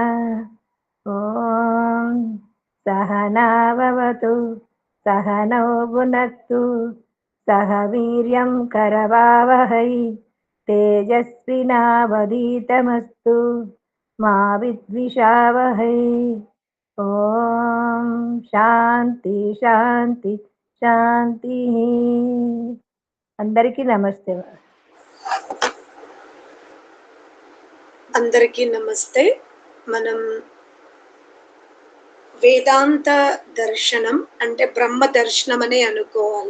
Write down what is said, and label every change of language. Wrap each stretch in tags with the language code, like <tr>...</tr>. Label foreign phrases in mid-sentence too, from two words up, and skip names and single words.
<sa>ॐ सहनाववतु सहनौ भुनक्तु सह वीर्यं करवावहै तेजस्विनावधीतमस्तु मा विद्विषावहै। ఓం శాంతి శాంతి శాంతి.</sa> <te>అందరికీ నమస్తే. అందరికీ నమస్తే. మనం వేదాంత దర్శనం అంటే బ్రహ్మ దర్శనం అనే అనుకోవాలి.</te>